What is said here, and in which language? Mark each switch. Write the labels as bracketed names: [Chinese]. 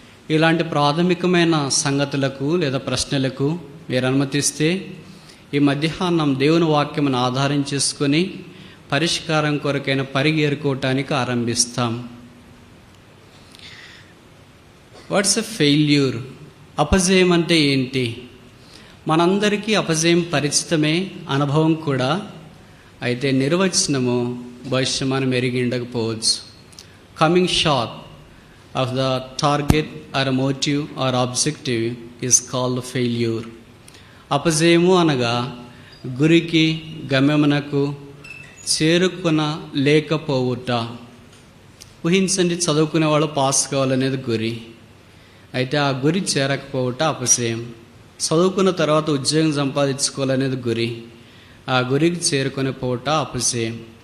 [Telugu] ఇలాంటి ప్రాథమికమైన సంగతులకు లేదా ప్రశ్నలకు మీరు అనుమతిస్తే ఈ మధ్యాహ్నం దేవుని వాక్యమును ఆధారం చేసుకొని పరిష్కారం కొరకైన పరిగెరుకోవటానికి ఆరంభిస్తాం. [English] What's a failure? [Telugu] అపజయం అంటే ఏంటి? మనందరికీ అపజయం పరిచితమే, అనుభవం కూడా. అయితే నిర్వచనము బహుశా మనం ఎరిగి ఉండకపోవచ్చు. [English] Coming short of the target or a motive or objective is called failure. [Telugu] అపజయము అనగా గురికి, గమ్యమునకు చేరుకున లేకపోవుట. ఊహించండి, చదువుకునే వాళ్ళు పాస్ కావాలనేది గురి. అయితే ఆ గురి చేరకపోవుట అపజయం. చదువుకున్న తర్వాత ఉద్యోగం సంపాదించుకోవాలనేది గురి. ఆ గురికి చేరుకొని పోవుట అపజయం.